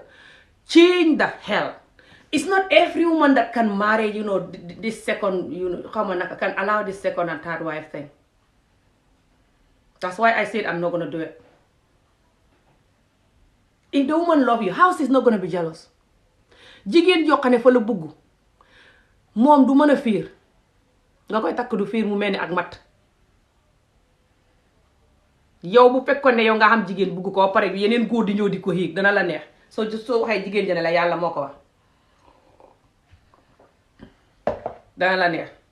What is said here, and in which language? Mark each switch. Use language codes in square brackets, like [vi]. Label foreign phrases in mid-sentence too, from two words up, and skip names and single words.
[en] Change the hell. It's not every woman that can marry, this second, can allow this second and third wife thing. That's why I said I'm not going to do it. If the woman love you, how is not going to be jealous? [wo] Jigéen joo xam ne fa la bugg moom du mën a fiir nga koy takk du fiir mu mel ni ak mat. Yow bu fekkoon ne yow nga xam jigéen bugg ko pare bi yeneen góor di ñëw di ko xiig dana la neex soo waxee jigéen jane la yàlla moo ko wax dana la neex.